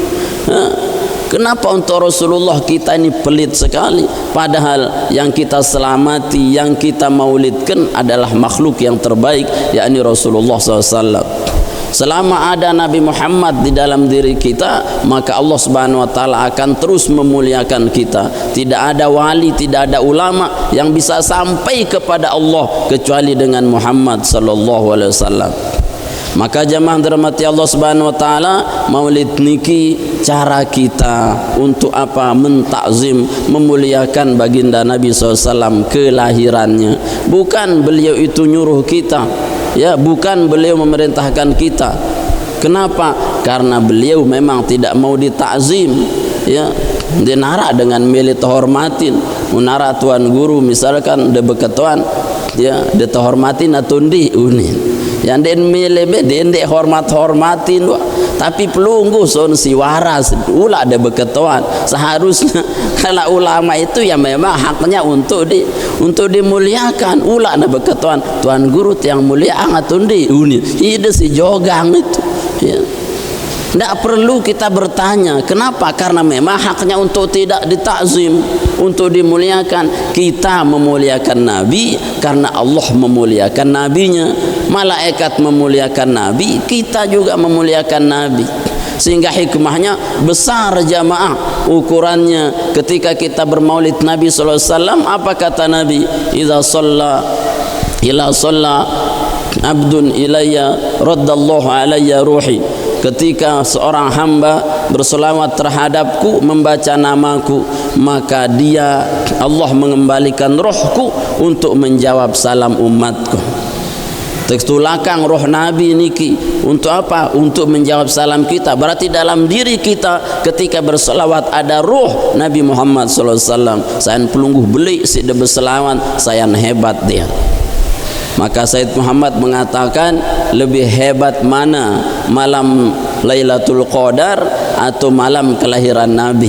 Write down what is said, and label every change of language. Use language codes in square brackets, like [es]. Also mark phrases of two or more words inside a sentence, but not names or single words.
[id] Kenapa untuk Rasulullah kita ini pelit sekali, padahal yang kita selamati, yang kita maulidkan adalah makhluk yang terbaik, yakni Rasulullah SAW. Selama ada Nabi Muhammad di dalam diri kita, maka Allah [ar] Subhanahu wa taala [id] akan terus memuliakan kita. Tidak ada wali, tidak ada ulama yang bisa sampai kepada Allah kecuali dengan Muhammad [ar] sallallahu alaihi wasallam. [id] Maka jamaah dirahmati Allah [ar] Subhanahu wa taala, [id] maulid niki cara kita untuk apa? Mentakzim, memuliakan baginda Nabi SAW kelahirannya. Bukan beliau itu nyuruh kita, ya, bukan beliau memerintahkan kita. Kenapa? Karena beliau memang tidak mau ditakzim, ya. [sas] Dia narak dengan milih terhormatin, menara tuan guru misalkan de beketuan, ya, de terhormatin atundi unin. Yang den milih den de hormatin, tapi pelunggu son si waras ulah de beketuan. [id] Seharusnya kalau ulama itu ya memang haknya untuk dimuliakan, [sas] ulah de beketuan. Tuan guru yang mulia angatundi unin. Ide si jogang itu, ya. [id] Tidak perlu kita bertanya kenapa, karena memang haknya untuk tidak ditakzim, untuk dimuliakan. Kita memuliakan Nabi karena Allah memuliakan Nabinya, malaikat memuliakan Nabi, kita juga memuliakan Nabi. Sehingga hikmahnya besar jamaah ukurannya. Ketika kita bermaulid Nabi SAW, apa kata Nabi? [ar] Idza shalla abdun ilayya raddallahu alayya ruhi. [id] Ketika seorang hamba berselawat terhadapku, membaca namaku, maka dia, Allah, mengembalikan rohku untuk menjawab salam umatku. [sas] Teks tulakang roh Nabi niki untuk apa? [id] Untuk menjawab salam kita. Berarti dalam diri kita ketika berselawat ada roh Nabi Muhammad SAW. [sas] Saya pelungguh beli si de berselawat, saya hebat dia. [id] Maka Said Muhammad mengatakan, lebih hebat mana, malam Lailatul Qadar atau malam kelahiran Nabi?